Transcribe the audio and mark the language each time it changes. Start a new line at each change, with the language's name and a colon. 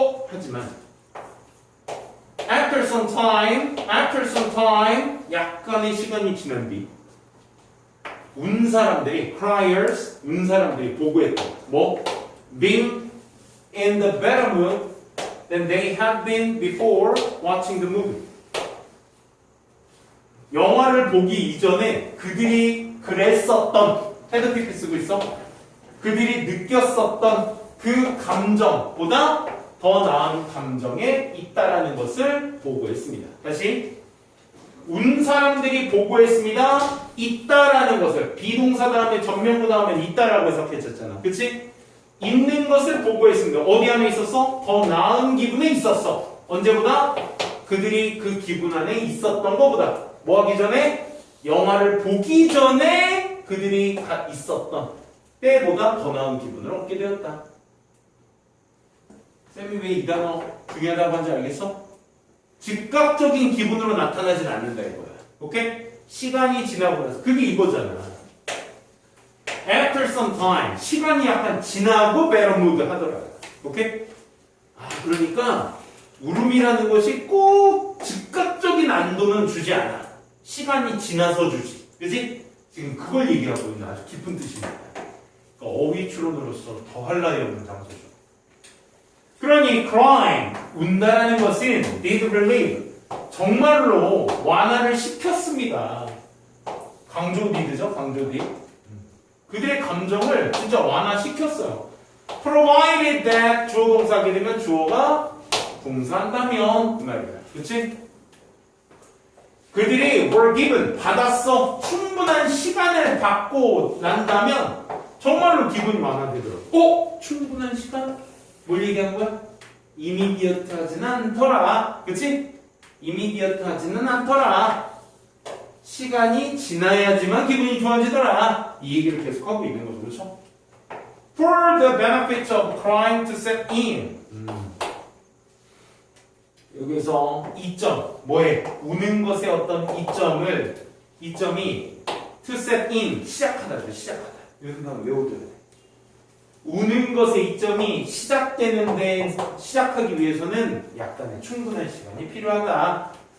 Korean: 하지만
English: After some time,
Korean: 약간의 시간이 지난 뒤, 운 사람들이, criers, 운 사람들이 보고했다.
English: Being in the better mood than they had been before watching the movie.
Korean: 영화를 보기 이전에 그들이 그랬었던, 헤드 PP 쓰고 있어? 그들이 느꼈었던 그 감정보다 더 나은 감정에 있다라는 것을 보고했습니다. 다시 운 사람들이 보고했습니다. 있다라는 것을 비동사 다음에 전면부 다음에 있다라고 해석했었잖아. 그치? 있는 것을 보고했습니다. 어디 안에 있었어? 더 나은 기분에 있었어. 언제보다? 그들이 그 기분 안에 있었던 것보다. 뭐 하기 전에? 영화를 보기 전에 그들이 있었던 때보다 더 나은 기분을 얻게 되었다. 쌤이 왜 이 단어 중요하다고 한지 알겠어? 즉각적인 기분으로 나타나진 않는다 이거야. 오케이? 시간이 지나고 나서 그게 이거잖아.
English: After some time
Korean: 시간이 약간 지나고
English: better mood
Korean: 하더라. 오케이? 그러니까 울음이라는 것이 꼭 즉각적인 안도는 주지 않아. 시간이 지나서 주지. 그지? 지금 그걸 얘기하고 있는 아주 깊은 뜻입니다. 그러니까 어휘 추론으로서 더할 나위 없는 장소죠. 그러니 crying, 운다라는 것은
English: did relieve,
Korean: 정말로 완화를 시켰습니다. 강조 did죠? 강조 did. 그들의 감정을 진짜 완화시켰어요.
English: provided that
Korean: 주어 동사하게 되면 주어가 동사한다면 그 말이야. 그치? 그들이
English: were given,
Korean: 받았어. 충분한 시간을 받고 난다면 정말로 기분이 완화되더라고. 충분한 시간? 뭘 얘기한 거야? immediate 하지는 않더라. 그치? immediate 하지는 않더라. 시간이 지나야지만 기분이 좋아지더라. 이 얘기를 계속하고 있는 거죠. 그렇죠?
English: For the benefits of crying to set in.
Korean: 여기서 이점, 뭐에? 우는 것의 어떤 이점이
English: to set in,
Korean: 시작하다죠. 시작하다. 이 생각은 외워둬야 돼. 우는 것의 이점이 시작되는 데 시작하기 위해서는 약간의 충분한 시간이 필요하다.